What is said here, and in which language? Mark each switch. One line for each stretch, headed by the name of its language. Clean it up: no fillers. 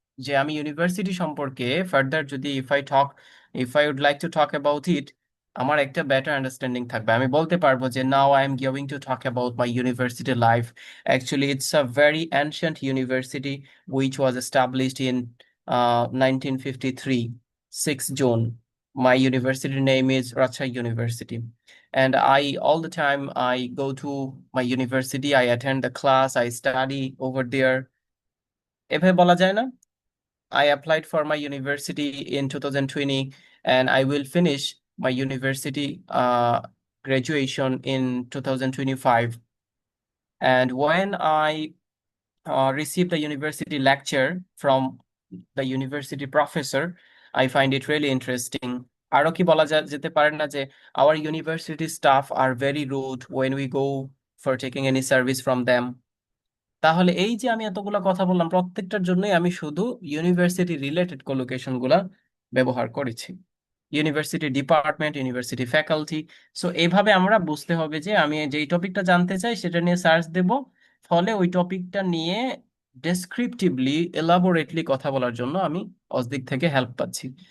Bangla: যে আমি
English: university সম্পর্কে further যদি if I would like to talk about it,
Bangla: আমার একটা
English: better understanding
Bangla: থাকবে। আমি বলতে পারবো যে
English: Now I am going to talk about my university life. Actually it's a very ancient university which was established in 1953, 6 June. My university name is Rajshahi University. And all the time I go to my university, I attend the class, I study over there.
Bangla: এভাবে বলা যায় না?
English: I applied for my university in 2020 and I will finish my university graduation in 2025. And when I receive the university lecture from the university professor, I find it really interesting.
Bangla: আরো কি বলা যেতে পারে না যে
English: our university staff are very rude when we go for taking any service from them?
Bangla: তাহলে এই যে আমি এতগুলা কথা বললাম, প্রত্যেকটার জন্যই আমি শুধু ইউনিভার্সিটি রিলেটেড কোলোকেশন গুলা ব্যবহার করেছি। University department, university faculty. So এইভাবে আমরা বুঝতে হবে যে আমি যেই টপিকটা জানতে চাই সেটা নিয়ে সার্চ দেব। ফলে ওই টপিকটা নিয়ে ডেসক্রিপটিভলি, এলাবোরেটলি কথা বলার জন্য আমি অসদিক থেকে হেল্প পাচ্ছি।